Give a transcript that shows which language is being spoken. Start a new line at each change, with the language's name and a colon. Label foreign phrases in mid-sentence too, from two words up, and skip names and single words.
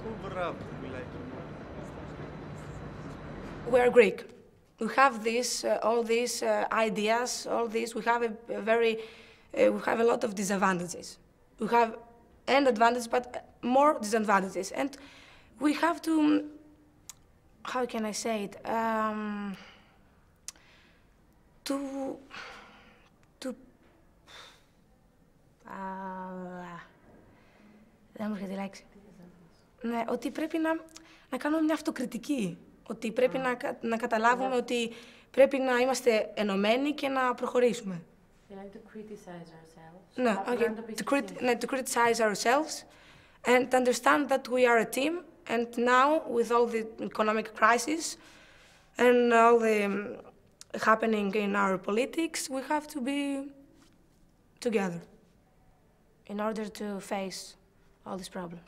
English: We are Greek. We have this, all these ideas, all this. We have we have a lot of disadvantages. We have and advantages, but more disadvantages. And we have to, how can I say it?
Greek: Δεν μου έρχεται η λέξη. Ναι, ότι πρέπει να κάνουμε μια αυτοκριτική. Ότι πρέπει να καταλάβουμε ότι πρέπει να είμαστε ενωμένοι και να προχωρήσουμε.
English: To criticize ourselves. No, okay. To criticize ourselves and understand that we are a team. And now, with all the economic crisis and all the happening in our politics, we have to be together in order to face all these problems.